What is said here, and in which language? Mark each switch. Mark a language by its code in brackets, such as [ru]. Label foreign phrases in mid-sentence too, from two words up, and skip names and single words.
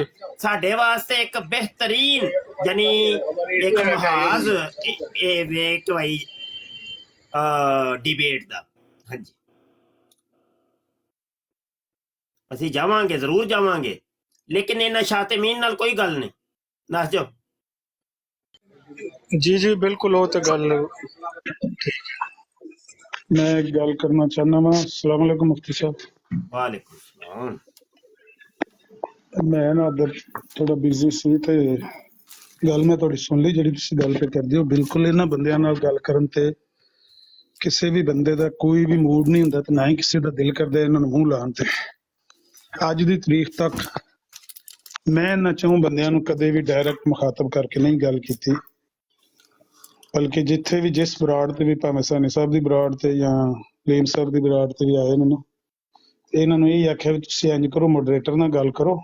[pa] ਸਾਡੇ ਵਾਸਤੇ ਇੱਕ ਬਿਹਤਰੀਨ ਯਾਨੀ ਇੱਕ ਮਹਾਜ਼ ਇਹ ਵੇਖ ਭਾਈ ਡਿਬੇਟ ਦਾ। ਹਾਂਜੀ ਅਸੀਂ ਜਾਵਾਂਗੇ, ਜ਼ਰੂਰ ਜਾਵਾਂਗੇ, ਲੇਕਿਨ ਇਹਨਾਂ ਸ਼ਾਤਮੀਨ ਨਾਲ ਕੋਈ ਗੱਲ ਨਹੀਂ। ਦੱਸ ਜਾਓ। ਜੀ ਬਿਲਕੁਲ, ਉਹ ਤੇ ਗੱਲ ਮੈਂ ਇੱਕ ਗੱਲ ਕਰਨਾ ਚਾਹਨਾ ਵਾ। [ar] السلام عليكم [pa] ਮੁਫ਼ਤੀ ਸਾਹਬ। [ar] وعليكم السلام. [pa] ਮੈਂ ਨਾ ਅੰਦਰ ਥੋੜ੍ਹਾ ਬਿਜ਼ੀ ਸੀ ਤੇ ਗੱਲ ਮੈਂ ਥੋੜ੍ਹੀ ਸੁਣ ਲਈ ਜਿਹੜੀ ਤੁਸੀਂ ਗੱਲ ਪਏ ਕਰਦੇ ਹੋ। ਬਿਲਕੁਲ ਇਨ੍ਹਾਂ ਬੰਦਿਆਂ ਨਾਲ ਗੱਲ ਕਰਨ ਤੇ ਕਿਸੀ ਭੀ ਬੰਦੇ ਦਾ ਕੋਈ ਭੀ ਮੂਡ ਨਹੀਂ ਹੁੰਦਾ ਤੇ ਨਾ ਹੀ ਕਿਸੀ ਦਾ ਦਿਲ ਕਰਦਾ ਇਨ੍ਹਾਂ ਨੂੰ ਮੂੰਹ ਲਾਉਣ ਤੇ। ਅੱਜ ਦੀ ਤਾਰੀਖ਼ ਤੱਕ ਮੈਂ ਇਨ੍ਹਾਂ ਚੋਂ ਬੰਦਿਆਂ ਨੂੰ ਕਦੇ ਭੀ ਡਾਇਰੈਕਟ ਮੁਖ਼ਾਤਬ ਕਰਕੇ ਨਹੀਂ ਗੱਲ ਕੀਤੀ, ਬਲਕਿ ਜਿੱਥੇ ਭੀ ਜਿਸ ਬਰਾੜ ਤੇ ਭੀ ਭਾਵੇਂ ਸੈਣੀ ਸਾਹਬ ਕੀ ਬਰਾੜ ਤੇ ਯਾ ਲੀਮ ਸਾਹਬ ਕੀ ਬਰਾੜ ਤੇ ਭੀ ਆਏ ਨੇ ਨਾ, ਇਨ੍ਹਾਂ ਨੂੰ ਯਹੀ ਆਖਿਆ ਭੀ ਤੁਸੀਂ ਇੰਜ ਕਰੋ, ਮੋਡਰੇਟਰ ਨਾਲ ਗੱਲ ਕਰੋ।